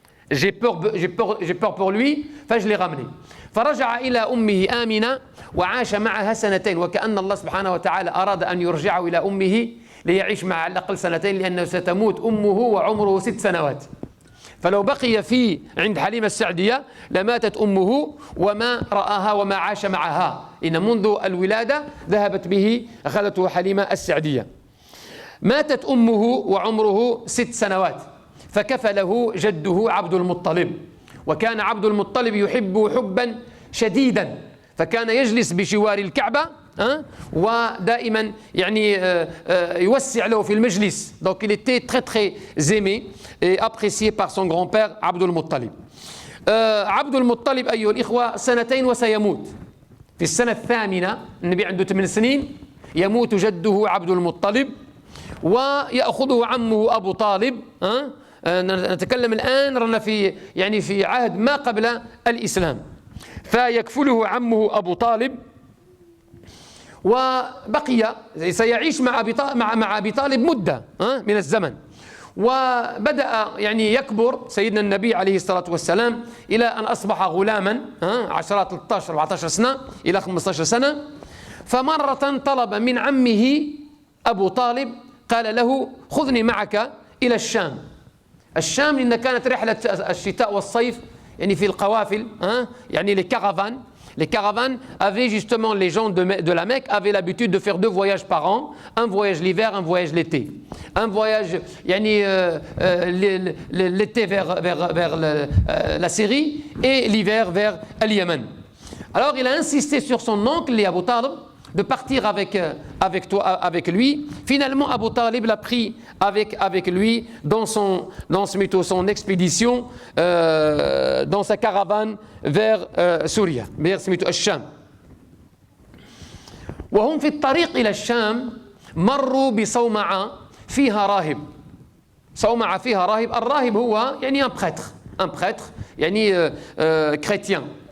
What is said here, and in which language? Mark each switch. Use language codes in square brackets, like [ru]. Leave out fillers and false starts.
[fr] J'ai peur pour lui, je l'ai ramené. [ar] فرجع إلى أمه آمنة وعاش معها 2 سنين وكأن الله سبحانه وتعالى أراد أن يرجعه إلى أمه ليعيش معها على الأقل 2 سنين لأنه ستموت أمه وعمره 6 سنوات. فلو بقي عند حليمة السعدية لماتت أمه وما رآها وما عاش معها. إن منذ الولادة ذهبت به أخذته حليمة السعدية. ماتت أمه وعمره 6 سنوات فكفله جده عبد المطلب. وكان عبد المطلب يحبه حبا شديدا فكان يجلس بجوار الكعبة ودائما يوسع له في المجلس. [fr] Donc il était très très aimé et apprécié par son grand-père عبد المطلب. [ar] عبد المطلب أيها الإخوة 2 سنين وسيموت. في السنة 8 النبي عنده 8 سنين يموت جده عبد المطلب ويأخذه عمه أبو طالب. نتكلم الآن رانا في عهد ما قبل الإسلام. فيكفله عمه أبو طالب وبقي سيعيش مع أبي طالب مدة من الزمن. وبدأ يكبر سيدنا النبي عليه الصلاة والسلام إلى أن أصبح غلاما 10 13 14 سنة إلى 15 سنة. فمرة طلب من عمه أبو طالب قال له خذني معك إلى الشام. الشام لأن كانت رحلة الشتاء والصيف يعني في القوافل يعني [fr] les caravanes avaient justement, les gens de la Mecque avaient l'habitude de faire 2 voyages par an, un voyage l'hiver, un voyage l'été. Un voyage l'été vers la Syrie et l'hiver vers le Yémen. Alors il a insisté sur son oncle, Abu Talib, de partir avec lui. Finalement, Abu Talib l'a pris avec lui dans son expédition, dans sa caravane vers Syrie, vers الشام. [ar] وهم في الطريق إلى الشام مروا بصومعة فيها راهب. صومعة فيها راهب. الراهب هو يعني [fr] un prêtre [ar] يعني [fr] chrétien.